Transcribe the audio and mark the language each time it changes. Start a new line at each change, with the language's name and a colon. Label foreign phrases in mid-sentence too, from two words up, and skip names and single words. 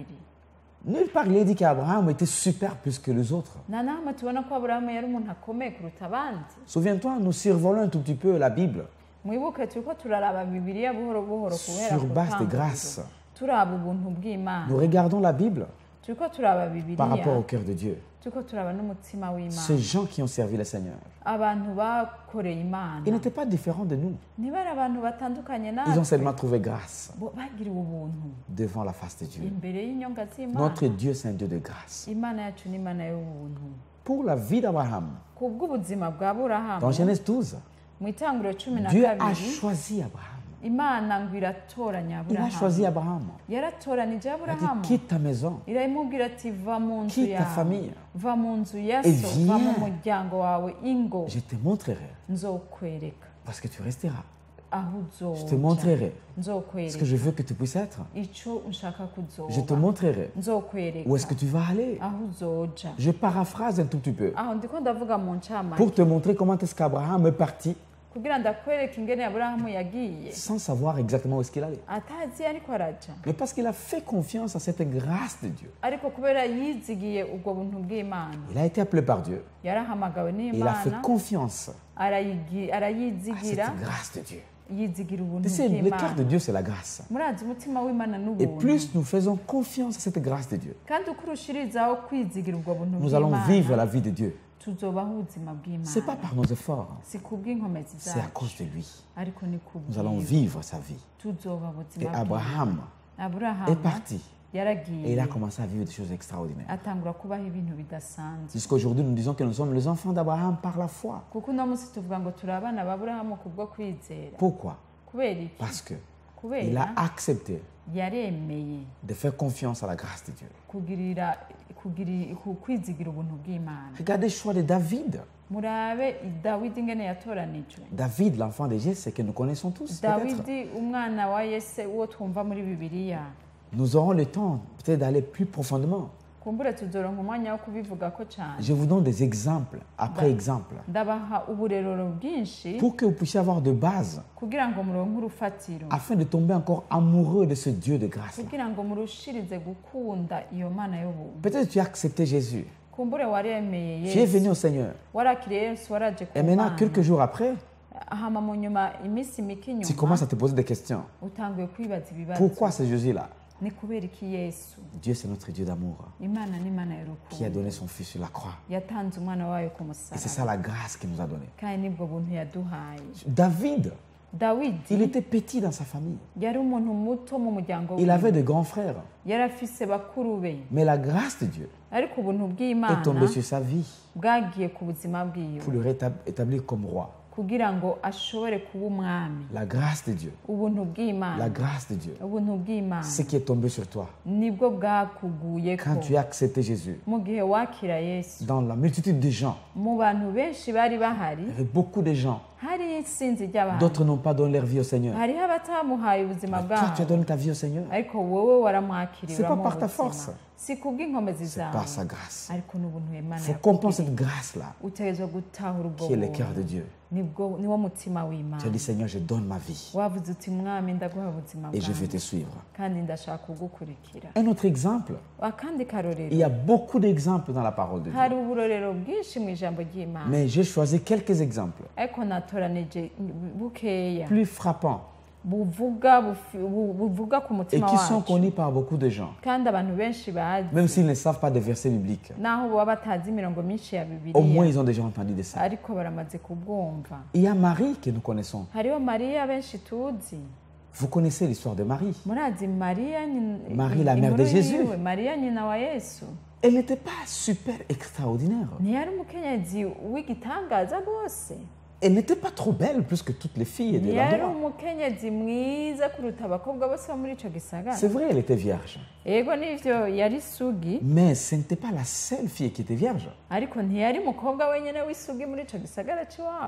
French: nulle part il est dit qu'Abraham était super plus que les autres.
Rundi: nta nahamwe tubona ko aburahamu yari umuntu akomeye kuruta abandi
French: Souviens-toi, nous survolons un tout petit peu la Bible
Rundi: mwibuke turiko turaraba bibiliya buhoro buhoro guhera
French: sur
Rundi: ku
French: base de
Rundi: ntangiriro.
French: grâce.
Rundi: turaba ubuntu bw'imana
French: Nous regardons la Bible
Rundi: turiko turaba
French: par
Rundi: bibiliya
French: rapport au cœur de Dieu.
Rundi: turiko turaba n'umutima
French: Ces
Rundi: w'imana
French: gens qui ont servi le Seigneur,
Rundi: abantu bakoreye imana
French: ils n'étaient pas différents de nous.
Rundi: ntibari abantu batandukanye
French: Ils ont
Rundi: natwe
French: seulement trouvé grâce
Rundi: bo bagiriwe ubuntu
French: devant la face de Dieu.
Rundi: imbere y'inyonga z'imana
French: Notre Dieu, c'est un Dieu de grâce.
Rundi: imana yacu ni imana y'ubuntu
French: Pour la vie d'Abraham,
Rundi: ku bw'ubuzima bwa burahamu
French: dans Genèse 12,
Rundi: mu itanguriro
French: Dieu a
Rundi: 12
French: choisi Abraham.
Rundi: imana ngo iratoranya
French: Il a choisi Abraham.
Rundi: yaratoranije
French: Il a
Rundi: aburahamu
French: dit, quitte ta maison,
Rundi: iramubwira ati va mu nzu
French: quitte ta
Rundi: yawe
French: famille,
Rundi: va mu nzu ya
French: et
Rundi: so va mu
French: viens.
Rundi: muryango wawe ingo
French: je te montrerai,
Rundi: nzokwereka
French: parce que tu resteras.
Rundi: aho
French: Je te
Rundi: uzoja
French: montrerai ce que
Rundi: nzokwereka
French: je veux que tu puisses être.
Rundi: ico nshaka
French: Je te
Rundi: kuzoba
French: montrerai
Rundi: nzokwereka
French: où est-ce que tu vas aller.
Rundi: aho uzoja
French: Je paraphrase un tout petit peu
Rundi: aho ndiko ndavuga mu ncamake
French: pour te montrer comment est-ce qu'Abraham est parti
Rundi: kugira ndakwereka ingene aburahamu yagiye
French: sans savoir exactement où est-ce qu'il allait.
Rundi: atazi ariko araja
French: Mais parce qu'il a fait confiance à cette grâce de Dieu.
Rundi: ariko kubera yizigiye ubwo buntu bw'imana
French: Il a été appelé par Dieu.
Rundi: yarahamagawe
French: Et il a fait
Rundi: n'imana
French: confiance à
Rundi: arayizigira
French: cette grâce de Dieu.
Rundi: yizigira ubuntu
French: Tu sais, le cœur
Rundi: bw'imana
French: de Dieu, c'est la grâce.
Rundi: murazi umutima w'imana
French: Et
Rundi: n'ubuntu
French: plus nous faisons confiance à cette grâce de Dieu,
Rundi: kandi uko urushirizaho kwizigira ubwo buntu
French: nous allons vivre
Rundi: bw'imana
French: la vie de Dieu.
Rundi: tuzobaho ubuzima
French: Ce n'est pas
Rundi: bw'imana
French: par nos efforts,
Rundi: si kubw'inkomezi
French: c'est à
Rundi: zacu
French: cause de lui.
Rundi: ariko ni
French: Nous allons
Rundi: kubwiwe
French: vivre sa vie.
Rundi: tuzoba
French: Et
Rundi: ubuzima
French: Abraham est
Rundi: aburahamu
French: parti et
Rundi: yaragiye
French: il a commencé à vivre des choses extraordinaires.
Rundi: atangura kubaho ibintu bidasanzwe
French: Jusqu'aujourd'hui, nous disons que nous sommes les enfants d'Abraham par la foi.
Rundi: kuko uno munsi tuvuga ngo turi abana ba aburahamu kubwo kwizera
French: Pourquoi?
Rundi: kubera iki
French: Parce que il
Rundi: kubera
French: a accepté
Rundi: yaremeye
French: de faire confiance à la grâce de Dieu.
Rundi: kwizigira ubuntu bw'imana
French: Regardez le choix de David.
Rundi: murabe dawidi ingene yatoranijwe
French: David, l'enfant de Jesse, que nous connaissons tous. peut-être.
Rundi: dawidi umwana wa yese uwo twumva muri bibiliya
French: Nous aurons le temps peut-être d'aller plus profondément.
Rundi: kumbura tuzoronka umwanya wo kubivugako cyane
French: Je vous donne des exemples après exemples
Rundi: ndabaha uburerero bwinshi
French: pour que vous puissiez avoir de base
Rundi: kugira ngo muronke urufatiro
French: afin de tomber encore amoureux de ce Dieu de grâce.
Rundi: kugira ngo murushirize gukunda iyo mana y'ubuntu
French: Peut-être tu as accepté Jésus.
Rundi: kumbure waremeye
French: Tu es venu
Rundi: yesu
French: au Seigneur.
Rundi: warakiriye yesu waraje ku
French: Et maintenant,
Rundi: mana
French: quelques jours après,
Rundi: hama mu nyuma iminsi mike
French: tu
Rundi: inyuma
French: commences à te poser des questions.
Rundi: utanguye kwibaza ibibazo
French: Pourquoi c'est Jésus-là?
Rundi: ni kubera iki yesu
French: Dieu, c'est notre Dieu d'amour
Rundi: imana ni imana
French: qui a
Rundi: y'urukundo
French: donné son Fils sur la croix.
Rundi: yatanze umwana wayo ku
French: Et c'est
Rundi: musaraba
French: ça la grâce qu'il nous a donnée.
Rundi: kandi nibwo buntu yaduhaye
French: David,
Rundi: dawidi
French: il était petit dans sa famille.
Rundi: yari umuntu muto mu muryango
French: Il avait de grands frères.
Rundi: yari afise bakuru be
French: Mais la grâce de Dieu
Rundi: ariko ubuntu
French: est
Rundi: bw'imana
French: tombée sur sa vie
Rundi: bwagiye ku buzima bwiwe
French: pour le rétablir comme roi.
Rundi: kugira ngo ashobore kuba umwami.
French: La grâce de Dieu.
Rundi: ubuntu
French: La
Rundi: bw'imana
French: grâce de Dieu.
Rundi: ubuntu bw'imana
French: Ce qui est tombé sur toi
Rundi: nibwo bwakuguyeko
French: quand tu as accepté Jésus.
Rundi: mu gihe wakira yesu.
French: Dans la multitude de gens,
Rundi: mu bantu benshi bari bahari
French: il y avait beaucoup de gens.
Rundi: hari isinzi ry'abantu
French: D'autres n'ont pas donné leur vie au Seigneur.
Rundi: hariho abatamuhaye ubuzima
French: Toi, tu as
Rundi: bwabo
French: donné ta vie au Seigneur.
Rundi: ariko wowe waramwakiriye
French: C'est pas
Rundi: uramuha
French: par ta
Rundi: ubuzima.
French: force.
Rundi: si kubw'inkomezi
French: C'est
Rundi: zawe
French: par sa grâce.
Rundi: ariko n'ubuntu Imana
French: Il faut comprendre cette
Rundi: yakugiriye.
French: grâce-là
Rundi: utegerezwa gutahura ubwo
French: qui est le
Rundi: buntu.
French: cœur de Dieu.
Rundi: niwo mutima
French: Tu as
Rundi: w'Imana.
French: dit, Seigneur, je donne ma vie
Rundi: wavuze uti mwami ndaguha ubuzima
French: et je vais
Rundi: bwawe
French: te suivre.
Rundi: kandi ndashaka kugukurikira.
French: Un autre exemple,
Rundi: akandi karorero
French: il y a beaucoup d'exemples dans la parole de Dieu.
Rundi: hari uburorero bwinshi mu ijambo ry'Imana
French: Mais j'ai choisi quelques exemples
Rundi: ariko natoranije bukeya
French: plus frappants
Rundi: buvuga ku
French: et
Rundi: mutima
French: qui sont
Rundi: wacu
French: connus par beaucoup de gens,
Rundi: kandi abantu benshi bazi
French: même s'ils ne savent pas des versets bibliques.
Rundi: naho baba batazi imirongo myinshi ya
French: Au moins,
Rundi: bibiliya
French: ils ont déjà entendu de ça.
Rundi: ariko baramaze kubwumva.
French: Il y a Marie que nous connaissons.
Rundi: hariho mariya benshi tuzi.
French: Vous connaissez l'histoire de Marie.
Rundi: murazi mariya
French: Marie, la mère de Jésus.
Rundi: mariya nyina wa yesu
French: Elle n'était pas super extraordinaire.
Rundi: ntiyari umukenyezi w'igitangaza rwose.
French: Elle n'était pas trop belle plus que toutes les filles de
Rundi: ntiyari
French: l'endroit.
Rundi: umukenyezi mwiza kuruta abakobwa bose bo muri ico gisagara.
French: C'est vrai, elle était vierge.
Rundi: yego nivyo yari isugi
French: Mais ce n'était pas la seule fille qui était vierge.
Rundi: ariko ntiyari umukobwa wenyine w'isugi muri ico gisagara c'iwabo.